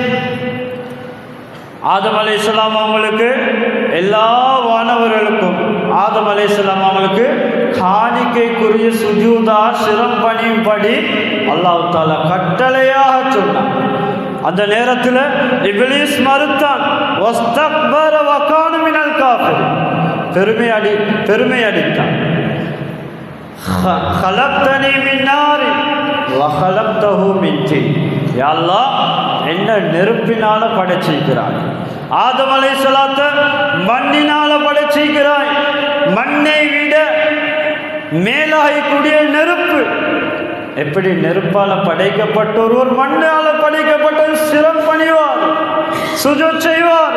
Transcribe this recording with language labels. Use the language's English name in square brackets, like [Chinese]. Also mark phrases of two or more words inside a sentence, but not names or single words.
[Tamil] ஆதம் அலைஹிஸ்ஸலாம் அவங்களுக்கு, எல்லா வானவர்களுக்கும் ஆதம் அலைஹிஸ்ஸலாம் அவங்களுக்கு காணிக்கைக்குரிய சுஜூதா சிரம் பணியும்படி [Arabic] الله تعالى [Tamil] கட்டளையாக சொன்னான். அந்த நேரத்தில் இப்லீஸ் மறுத்தான். [Arabic] واستكبر وكان من الكافرين, [Tamil] பெருமை அடித்தான். [Arabic] خلقتني من نار وخلقته من طين. [Tamil] யா அல்லாஹ், என்ன நெருப்பினால படைச்சிருக்கிறாய், ஆதம் அலைஹிஸ்ஸலாத்தை மண்ணினால படைச்சிருக்கிறாய். மண்ணை விட மேலாகக்கூடிய நெருப்பு. எப்படி நெருப்பால் படைக்கப்பட்ட ஒருவர் மண்ணால் படைக்கப்பட்ட சிரம் பணிவார், சுஜூத் செய்வார்.